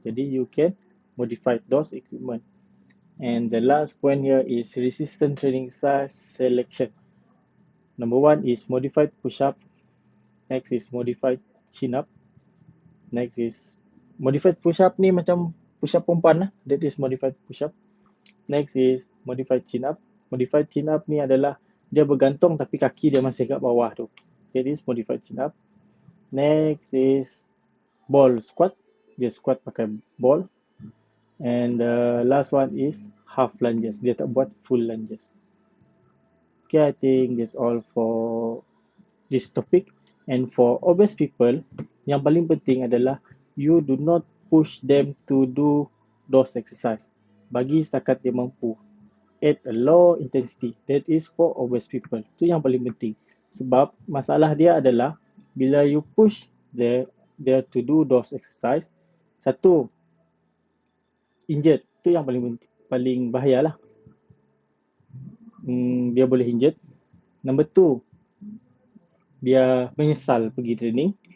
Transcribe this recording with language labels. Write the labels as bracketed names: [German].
[Malay] Jadi [English] you can modify those equipment. And the last point here is resistance training exercise selection. Number 1 is modified push-up. Next is modified chin-up. Next is modified push-up [Malay] ni macam push-up perempuan lah. [English] That is modified push-up. Next is modified chin-up. [Malay] Modified chin-up ni adalah dia bergantung tapi kaki dia masih kat bawah tu. [English] That is modified chin-up. Next is ball squat. [Malay] Dia squat pakai ball. [English] And the last one is half lunges. [Malay] Dia tak buat full lunges. [English] Okay, I think that's all for this topic. And for obese people, [Malay] yang paling penting adalah [English] you do not push them to do those exercise. [Malay] Bagi setakat dia mampu. [English] At a low intensity. That is for obese people. [Malay] Itu yang paling penting. Sebab masalah dia adalah bila [English] you push they to do those exercise, satu, injured. [Malay] Itu yang paling bahaya lah. Dia boleh injured. [English] Number 2, [Malay] dia menyesal pergi training.